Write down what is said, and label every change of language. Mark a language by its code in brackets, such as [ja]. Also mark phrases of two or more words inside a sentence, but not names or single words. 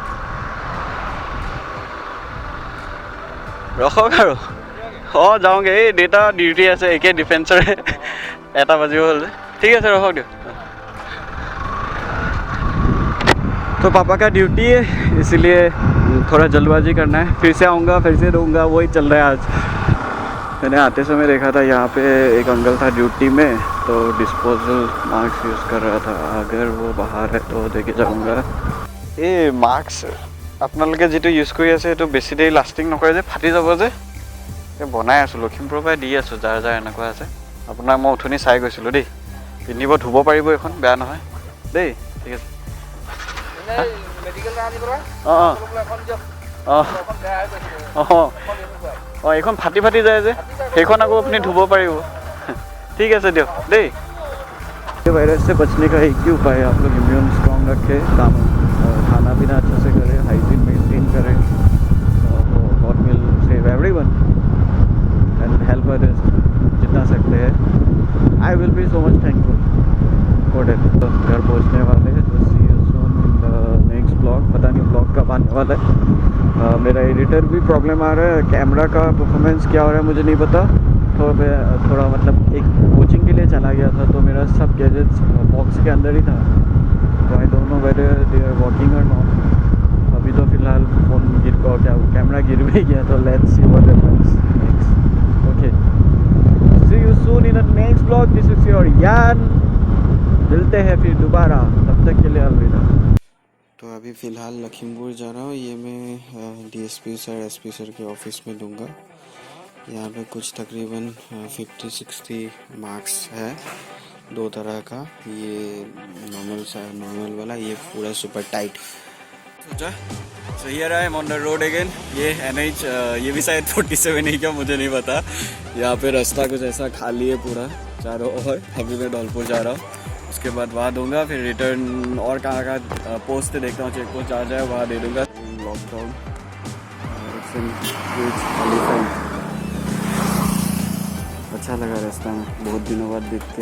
[as] ৰখক আৰু যাওঁগৈ, এই দেউতা ডিউটি আছে, একে ডিফেন্সৰে 1টা বাজিব হ'ল। ঠিক আছে ৰখক দিয়ক। [hi] तो पापा का ड्यूटी है, इसीलिए थोड़ा जल्दबाजी करना है। फिर से आऊँगा, फिर से दूँगा, वही चल रहा है आज। मैंने आते समय देखा था यहाँ पे एक अंकल था ड्यूटी में, तो डिस्पोजल मास्क यूज़ कर रहा था। अगर वो बाहर है तो देखे जाऊँगा। ये मास्क [as] আপোনালোকে যেটো ইউজ কৰি আছে সেইটো বেছি দেৰি লাষ্টিং নকৰে যে, ফাটি যাব যে। বনাই আছোঁ, লখিমপুৰৰ পৰা দি আছোঁ, যাৰ যাৰ এনেকুৱা আছে। আপোনাক মই উঠনি চাই গৈছিলোঁ দেই। পিন্ধিব ধুব পাৰিব, এখন বেয়া নহয় দেই। ঠিক আছে। এইখন ফাটি ফাটি যায় যে, সেইখন আকৌ আপুনি ধুব পাৰিব। ঠিক আছে দিয়ক দেই। [hi] वायरस से बचने का एक ही उपाय है, आप लोग [en] immune strong [hi] रखें, खाना पीना अच्छे से करें, [en] hygiene maintain [hi] करें। [en] God will save everyone and help others [hi] जितना सकते हैं। [en] I will be so much thankful for that. [hi] तो घर पहुंचने वाले हैं, तो [en] see you soon in the next vlog. [hi] पता नहीं ब्लॉग कब आने वाला है। मेरा एडिटर भी प्रॉब्लम आ रहा है, कैमरा का परफॉर्मेंस क्या हो रहा है मुझे नहीं पता। तो मैं थोड़ा मतलब एक कोचिंग के लिए चला गया था, तो मेरा सब [en] gadgets box [hi] के अंदर ही था। [en] तो I don't know whether they are working or not. [hi] अभी तो फिलहाल फ़ोन गिर को क्या कैमरा गिर भी गया, तो [en] let's see what happens next. OK see you soon in the next vlog. This is your Yan. [hi] मिलते हैं फिर दोबारा, तब तक के लिए अलविदा। तो अभी फ़िलहाल लखीमपुर जा रहा हूँ। ये मैं [en] DSP sir SP sir [hi] के ऑफिस में दूंगा। यहाँ पे कुछ तकरीबन 50-60 मार्क्स है, दो तरह का। ये नॉर्मल वाला, ये पूरा [en] super tight. सोचा so here I am on the road again. [hi] ये NH, ये भी शायद 47 ही क्या, मुझे नहीं पता। यहाँ पे रास्ता कुछ ऐसा खाली है पूरा चारों ओर। अभी मैं धौलपुर जा रहा हूँ, उसके बाद वहाँ दूंगा, फिर रिटर्न और कहाँ कहाँ पोस्ट देखता हूँ, [en] check post [hi] आ जाए वहाँ दे दूँगा। लॉकडाउन अच्छा लगा रास्ता में, बहुत दिनों बाद दिख के।